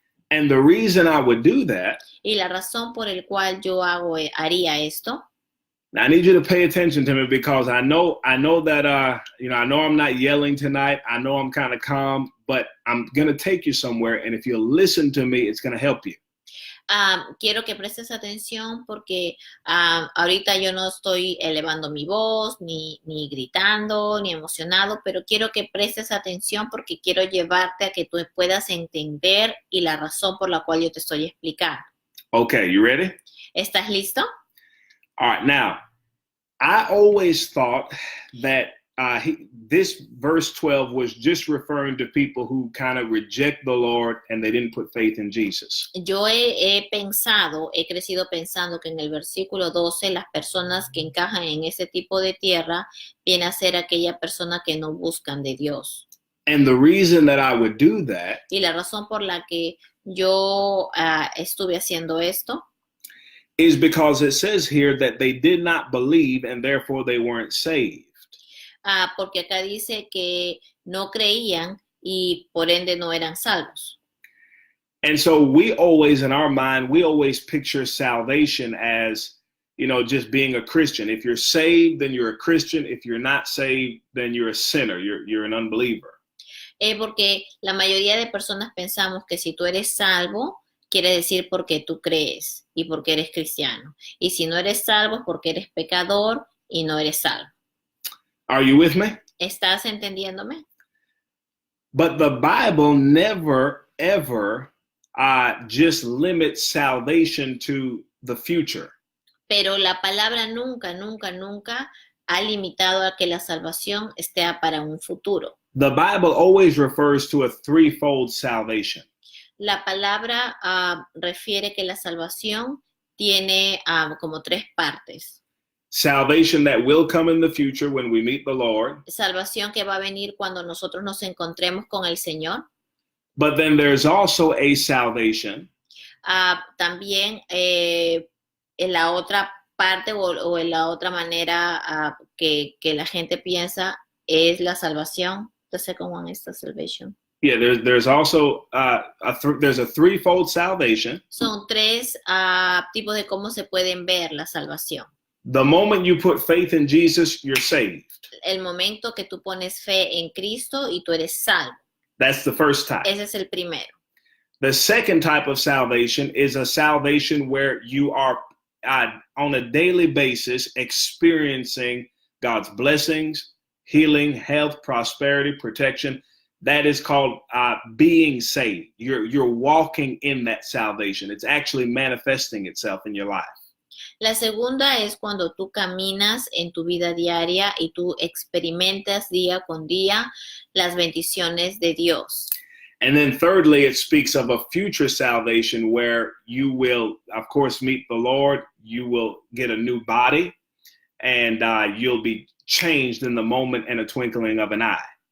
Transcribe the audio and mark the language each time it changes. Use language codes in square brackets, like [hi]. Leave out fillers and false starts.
[en] And the reason I would do that, [es] Y la razón por el cual yo haría esto, [en] I need you to pay attention to me because I know that I know I'm not yelling tonight. I know I'm kind of calm, but I'm going to take you somewhere, and if you listen to me, it's going to help you. [es] Quiero que prestes atención porque ahorita yo no estoy elevando mi voz, ni gritando, ni emocionado, pero quiero que prestes atención porque quiero llevarte a que tú puedas entender y la razón por la cual yo te estoy explicando. [en] Okay, you ready? [es] ¿Estás listo? [en] All right, now, I always thought that this verse 12 was just referring to people who kind of reject the Lord and they didn't put faith in Jesus. [es] Yo he crecido pensando que en el versículo 12 las personas que encajan en ese tipo de tierra viene a ser aquella persona que no buscan de Dios. [en] And the reason that I would do that [es] Y la razón por la que yo estuve haciendo esto [en] is because it says here that they did not believe and therefore they weren't saved. [es] porque acá dice que no creían y por ende no eran salvos. [en] And so we always, in our mind, we always picture salvation as, just being a Christian. If you're saved, then you're a Christian. If you're not saved, then you're a sinner. You're an unbeliever. [es] Porque la mayoría de personas pensamos que si tú eres salvo, quiere decir porque tú crees y porque eres cristiano. Y si no eres salvo, es porque eres pecador y no eres salvo. [en] Are you with me? [es] ¿Estás entendiéndome? [en] But the Bible never, ever just limits salvation to the future. [es] Pero la palabra nunca, nunca, nunca ha limitado a que la salvación esté para un futuro. [en] The Bible always refers to a threefold salvation. [es] La palabra refiere que la salvación tiene como tres partes. [en] Salvation that will come in the future when we meet the Lord. [es] Salvación que va a venir cuando nosotros nos encontremos con el Señor. [en] But then there's also a salvation. [es] También en la otra parte o en la otra manera que la gente piensa es la salvación. [en] The second one is the salvation. Yeah, there's also there's a threefold salvation. [es] Son tres tipos de cómo se pueden ver la salvación. [en] The moment you put faith in Jesus, you're saved. [es] El momento que tú pones fe en Cristo y tú eres salvo. [en] That's the first type. [es] Ese es el primero. [en] The second type of salvation is a salvation where you are on a daily basis experiencing God's blessings, healing, health, prosperity, protection. That is called being saved. You're walking in that salvation. It's actually manifesting itself in your life. [es] La segunda es cuando tú caminas en tu vida diaria y tú experimentas día con día las bendiciones de Dios. [en] And then thirdly, it speaks of a future salvation where you will, of course, meet the Lord. You will get a new body and you'll be changed in the moment and a twinkling of an eye.